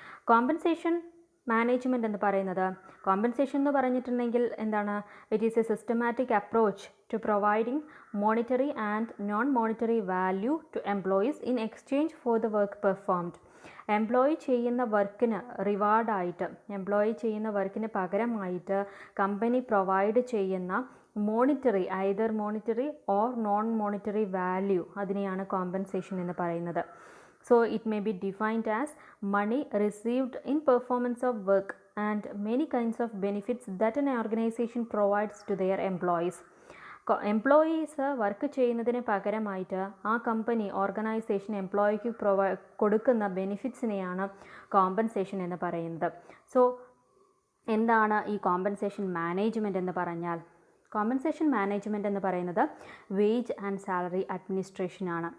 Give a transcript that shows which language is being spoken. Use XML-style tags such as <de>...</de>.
<ml>Compensation management എന്ന് പറയുന്നത്, compensation എന്ന് പറഞ്ഞിട്ടുണ്ടെങ്കിൽ എന്താണ്,</ml> <en>It is a systematic approach to providing monetary and non monetary value to employees in exchange for the work performed.</en> <ml>Employee ചെയ്യുന്ന വർക്കിന് റിവാർഡായിട്ട്, employee ചെയ്യുന്ന വർക്കിന് പകരമായിട്ട് കമ്പനി പ്രൊവൈഡ് ചെയ്യുന്ന monetary, either monetary or non monetary value, അതിനെയാണ് compensation എന്ന് പറയുന്നത്.</ml> <en>So it may be defined as money received in performance of work and many kinds of benefits that an organization provides to their employees.</en> <ml>Employees work ചെയ്യുന്നതിന് പകരമായിട്ട് ആ company organisation എംപ്ലോയിക്ക് കൊടുക്കുന്ന ബെനിഫിറ്റ്സിനെയാണ് compensation എന്ന് പറയുന്നത്. So എന്താണ് ഈ കോമ്പൻസേഷൻ മാനേജ്മെൻറ്റ് എന്ന് പറഞ്ഞാൽ? കോമ്പൻസേഷൻ മാനേജ്മെൻറ്റ് എന്ന് പറയുന്നത് വേജ് ആൻഡ് സാലറി അഡ്മിനിസ്ട്രേഷനാണ്.</ml>